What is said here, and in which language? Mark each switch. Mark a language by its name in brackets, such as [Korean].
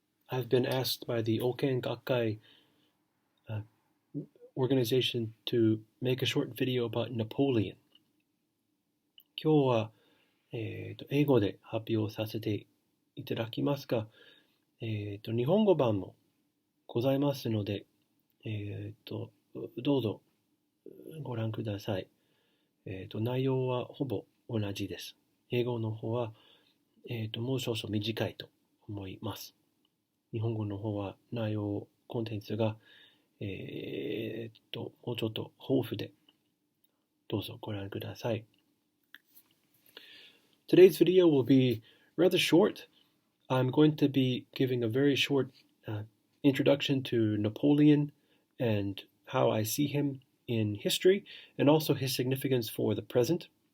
[English] I've been asked by the Oken Gakkai uh, organization to make a short video about Napoleon. [Japanese] 今日は、英語で発表させていただきますが、日本語版もございますので、どうぞご覧ください。内容はほぼ同じです。英語の方は、もう少々短いと思います。日本語の方は内容、コンテンツが、もうちょっと豊富で、どうぞご覧ください。 [English] Today's video will be rather short. I'm going to be giving a very short introduction to Napoleon and how I see him in history and also his significance for the present.